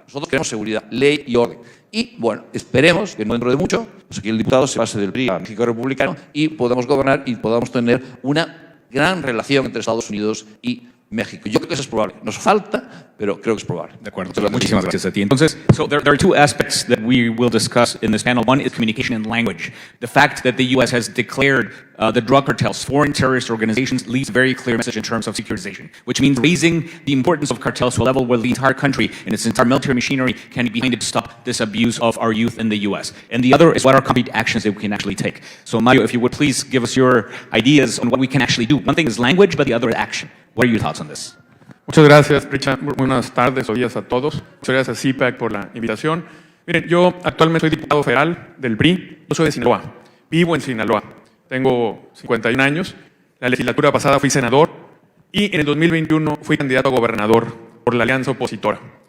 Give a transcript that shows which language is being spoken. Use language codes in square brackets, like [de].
[es] Nosotros queremos seguridad, ley y orden. Y bueno, esperemos que no dentro de mucho, pues aquí el diputado se pase del PRI a México Republicano y podamos gobernar y podamos tener una gran relación entre Estados Unidos y México. Yo creo que eso es probable. Nos falta, pero creo que es probable. De acuerdo. Muchísimas gracias a ti. [en] Entonces, so there are two aspects that we will discuss in this panel. One is communication and language. The fact that the U.S. has declared the drug cartels foreign terrorist organizations leaves a very clear message in terms of securitization, which means raising the importance of cartels to a level where the entire country and its entire military machinery can be behind it to stop this abuse of our youth in the U.S. And the other is what are concrete actions that we can actually take. So, Mario, if you would please give us your ideas on what we can actually do. One thing is language, but the other is action. What are your thoughts on this? [es] Muchas gracias, Richard. Buenas tardes o días a todos. Muchas gracias a CPAC por la invitación. Miren, yo actualmente soy diputado federal del PRI. Yo soy de Sinaloa. Vivo en Sinaloa. Tengo 51 años. La legislatura pasada fui senador y en el 2021 fui candidato a gobernador por la alianza opositora.